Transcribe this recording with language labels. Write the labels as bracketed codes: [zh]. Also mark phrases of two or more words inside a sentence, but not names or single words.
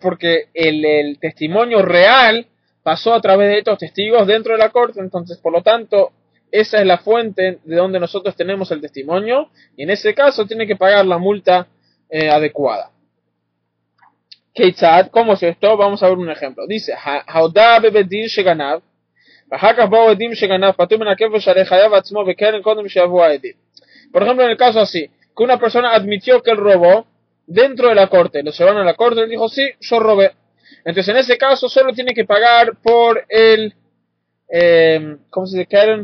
[es] Porque el testimonio real pasó a través de estos testigos dentro de la corte, entonces por lo tanto esa es la fuente de donde nosotros tenemos el testimonio, y en ese caso tiene que pagar la multa adecuada. Keitzad, ¿cómo es esto? Vamos a ver un ejemplo. Dice, [he] הודה בבית דין שגנב, [es] por ejemplo, en el caso así, que una persona admitió que él robó dentro de la corte, lo llevaron a la corte y él dijo, sí, yo robé. Entonces, en ese caso, solo tiene que pagar por el, ¿cómo se dice?